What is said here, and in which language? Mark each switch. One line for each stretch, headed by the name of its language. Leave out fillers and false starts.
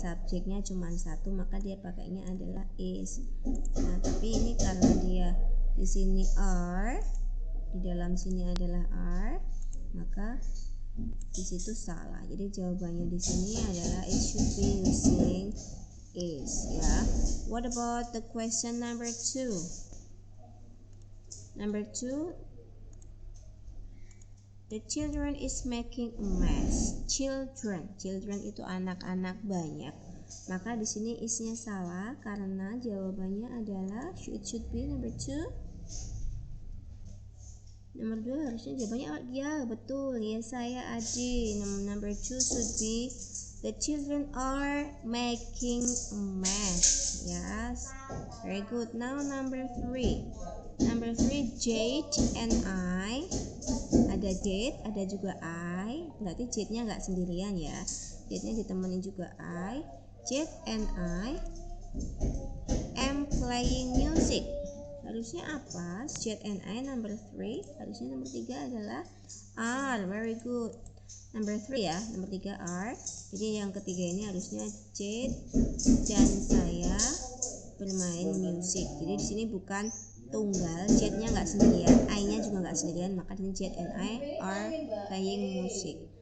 Indonesian: Subjeknya cuma satu, maka dia pakainya adalah is. Nah, tapi ini karena dia di sini are, di dalam sini adalah are, maka di situ salah. Jadi jawabannya di sini adalah
English: it should be using is
Indonesian: ya.
English: What about the question number 2? Number 2, the children is making a mess.
Indonesian: Children itu anak-anak banyak. Maka di sini isnya salah karena jawabannya adalah
English: it should be number 2.
Indonesian: Nomor 2 harusnya jawabannya ya betul ya, saya Adi.
English: Number 2 should be the children are making a mess. Yes, very good. Now number 3. Number 3, Jade and I.
Indonesian: Ada Jade, ada juga I. Berarti Jade-nya nggak sendirian ya. Jade-nya ditemenin juga I.
English: Jade and I am playing music.
Indonesian: harusnya apa?
English: Z and I number 3.
Indonesian: Harusnya nomor 3 adalah R.
English: Very good. Number 3
Indonesian: ya, nomor 3 R. Jadi yang ketiga ini harusnya Z dan saya bermain musik. Jadi di sini bukan tunggal, Z-nya nggak sendirian, I-nya juga nggak sendirian, maka di sini
English: Z and I are playing music.